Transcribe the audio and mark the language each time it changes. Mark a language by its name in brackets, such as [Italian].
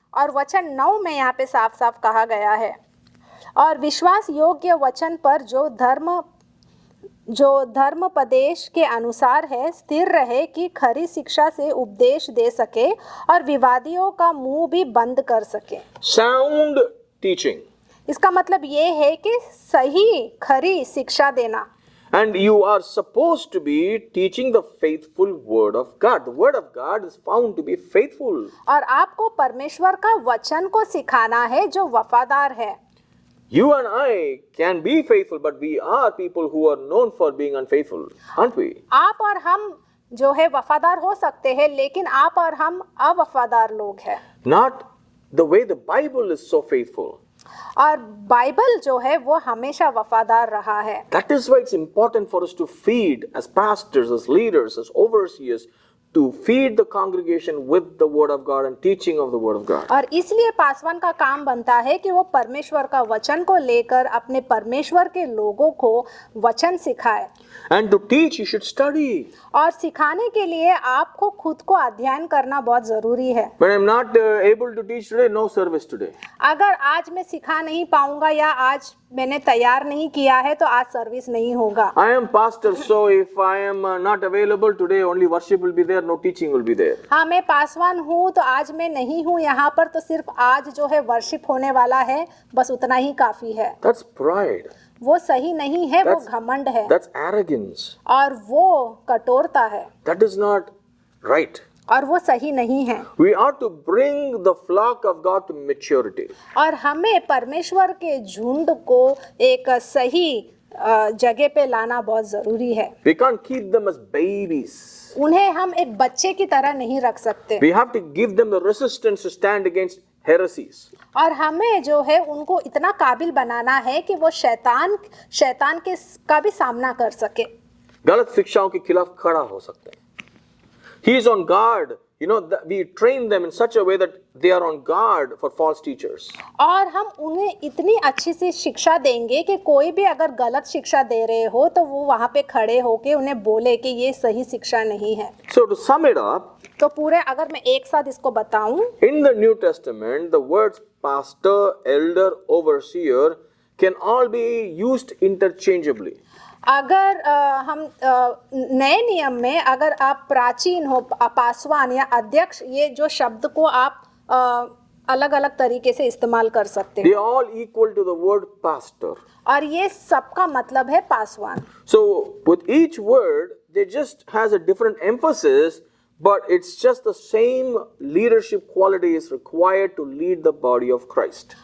[Hindi] और वचन 9 में यहाँ पे साफ साफ कहा गया है, और विश्वास योग्य वचन पर जो धर्मोपदेश के अनुसार है स्थिर रहे कि खरी शिक्षा से उपदेश दे सके और विवादियों का मुंह भी बंद कर सके। [English] Sound teaching. [Hindi] इसका मतलब ये है कि सही खरी शिक्षा देना। [English] And you are supposed to be teaching the faithful word of God. The word of God is found to be faithful. [Hindi] और आपको परमेश्वर का वचन को सिखाना है जो वफादार है। [English] You and I can be faithful, but we are people who are known for being unfaithful, aren't we? [Hindi] आप और हम जो है वफादार हो सकते हैं, लेकिन आप और हम अवफादार लोग हैं। [English] Not the way the Bible is so faithful. [Hindi] और बाइबल जो है वो हमेशा वफादार रहा है। [English] That is why it's important for us to feed as pastors, as leaders, as overseers, to feed the congregation with the word of God and teaching of the word of God. [Hindi] और इसलिए पासवान का काम बनता है कि वो परमेश्वर का वचन को लेकर अपने परमेश्वर के लोगों को वचन सिखाए। [English] And to teach, you should study. [Hindi] और सिखाने के लिए आपको खुद को अध्ययन करना बहुत जरूरी है। [English] When I'm not able to teach today, no service today. [Hindi] अगर आज मैं सिखा नहीं पाऊंगा या आज मैंने तैयार नहीं किया है तो आज सर्विस नहीं होगा। [English] I am pastor, so if I am not available today, only worship will be there, no teaching will be there. [Hindi] हाँ, मैं पासवान हूँ तो आज मैं नहीं हूँ यहाँ पर, तो सिर्फ आज जो है वर्शिप होने वाला है, बस उतना ही काफी है। [English] That's pride. [Hindi] वो सही नहीं है, वो [English] That's- [Hindi] घमंड है [English] That's arrogance. [Hindi] और वो कठोरता है [English] That is not right. [Hindi] और वो सही नहीं है। [English] We ought to bring the flock of God to maturity. [Hindi] और हमें परमेश्वर के झुंड को एक सही जगह पे लाना बहुत जरूरी है। [English] We can't keep them as babies. [Hindi] उन्हें हम एक बच्चे की तरह नहीं रख सकते [English] We have to give them the resistance to stand against heresies. [Hindi] और हमें जो है उनको इतना काबिल बनाना है कि वो शैतान के का भी सामना कर सके। गलत शिक्षाओं के खिलाफ खड़ा हो सकते हैं। [English] He is on guard. You know, we train them in such a way that they are on guard for false teachers. [Hindi] और हम उन्हें इतनी अच्छी सी शिक्षा देंगे कि कोई भी अगर गलत शिक्षा दे रहे हो तो वो वहाँ पे खड़े होके उन्हें बोले कि ये सही शिक्षा नहीं है। [English] So to sum it up, [Hindi] तो पूरे अगर मैं एक साथ इसको बताऊं, [English] in the New Testament, the words pastor, elder, overseer can all be used interchangeably. [Hindi] अगर हम नए नियम में अगर आप प्राचीन हो, पासवान या अध्यक्ष, ये जो शब्द को आप अलग अलग तरीके से इस्तेमाल कर सकते [English] They [Hindi] हैं [English] are all equal to the word pastor. [Hindi] और ये सबका मतलब है Paswan. [English] So with each word, they just has a different emphasis, but it's just the same leadership quality is required to lead the body of Christ.